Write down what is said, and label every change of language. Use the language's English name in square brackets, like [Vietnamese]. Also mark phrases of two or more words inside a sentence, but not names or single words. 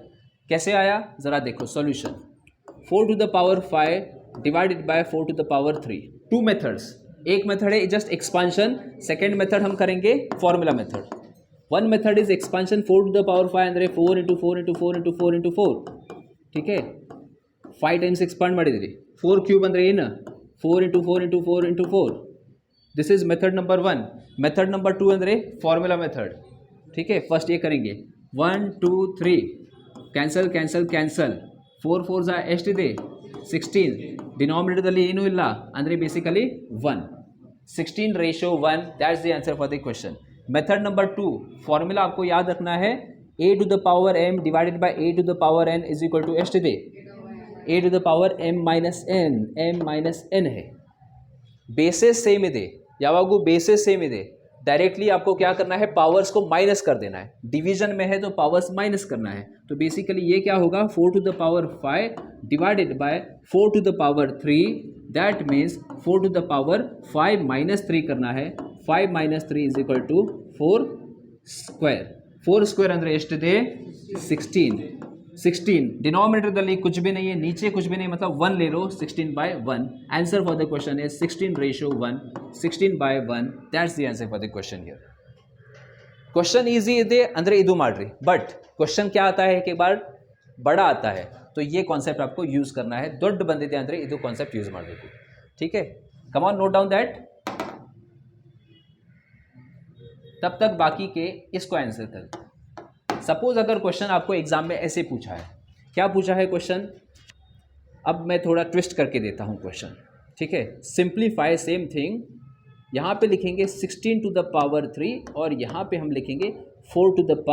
[Hindi] 16:1. कैसे आया ज़रा देखो [English] solution 4 to the power 5 divided by 4 to the power 3 two methods [Hindi] एक मेथड है [English] just expansion second method [Hindi] हम करेंगे [English] formula method one method is expansion 4 to the power 5 ಅಂದರೆ 4 into 4 into 4 into 4 into 4 [Hindi] ठीक है [English] 5 times expand [Kannada] ಮಾಡಿದ್ರಿ 4 ಕ್ಯೂಬ್ ಅಂದರೆ ಏನು [English] 4 into 4 into 4 into 4 this is method number 1 method number 2 ಅಂದರೆ formula method [Hindi] ठीक है फर्स्ट ये करेंगे [English] 1 2 3 cancel cancel cancel 4 [Kannada] 4 ಎಷ್ಟಿದೆ 16 ಡಿನಾಮಿನೇಟರ್ದಲ್ಲಿ ಏನೂ ಇಲ್ಲ ಅಂದರೆ ಬೇಸಿಕಲಿ 1 [English] 16 ratio 1 that's the answer for the question method number 2 formula [Hindi] आपको याद रखना है [English] a to the power m divided by a to the power n is equal to एಷ್ಟಿದೆ a to the power m minus n है basis same [Kannada] ಇದೆ ಯಾವಾಗೂ [English] basis same ಇದೆ [Hindi] डायरेक्टली आपको क्या करना है पावर्स को माइनस कर देना है डिवीजन में है तो पावर्स माइनस करना है तो बेसिकली ये क्या होगा [English] 4 to the power 5 divided by 4 to the power 3 that means 4 to the power 5 minus 3 [Hindi] करना है [English] 5 minus 3 is equal to 4 square 4 square 4 स्क्वायर [Kannada] ಅಂದರೆ ಎಷ್ಟಿದೆ [Hindi] 16 डिनोमिनेटरದಲ್ಲಿ कुछ भी नहीं है नीचे कुछ भी नहीं मतलब 1 ले लो 16/1 [English] answer for the question is 16 ratio 1 16/1 that's the answer for the question here [Hindi] क्वेश्चन [Kannada] ಈಸಿ ಇದೆ ಅಂದರೆ ಇದು ಮಾಡ್ರಿ [English] but question [Hindi] क्या आता है एक बार बड़ा आता है तो ये कॉन्सेप्ट आपको यूज़ करना है [Kannada] ದೊಡ್ಡ ಬಂದಿದೆ ಅಂದರೆ ಇದು [English] concept use [Hindi] ಮಾಡಬೇಕು ठीक है [English] come on note down that [Hindi] तब तक बाकी के इसको आंसर कर सपोज अगर क्वेश्चन आपको एग्जाम में ऐसे पूछा है क्या पूछा है क्वेश्चन अब मैं थोड़ा ट्विस्ट करके देता हूँ क्वेश्चन ठीक है [English] simplify same thing [Hindi] यहाँ पे लिखेंगे [English] 16 to the power 3 [Hindi] और यहाँ पे हम लिखेंगे [English] 4 to the